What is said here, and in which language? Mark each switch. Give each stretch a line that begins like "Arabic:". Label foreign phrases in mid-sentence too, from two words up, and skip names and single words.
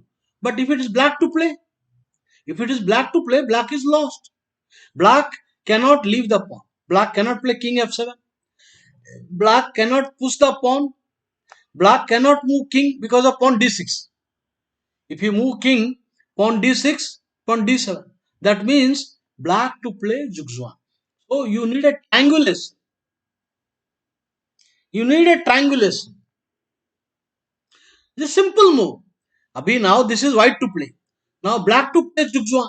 English: But if it is black to play, if it is black to play, black is lost. Black cannot leave the pawn. Black cannot play king f7. Black cannot push the pawn. Black cannot move king because of pawn d6. If you move king, pawn d6, pawn d7. That means black to play zugzwang. So you need a triangulation. You need a triangulation. It's a simple move. Abhi now this is white to play. Now black to play zugzwang.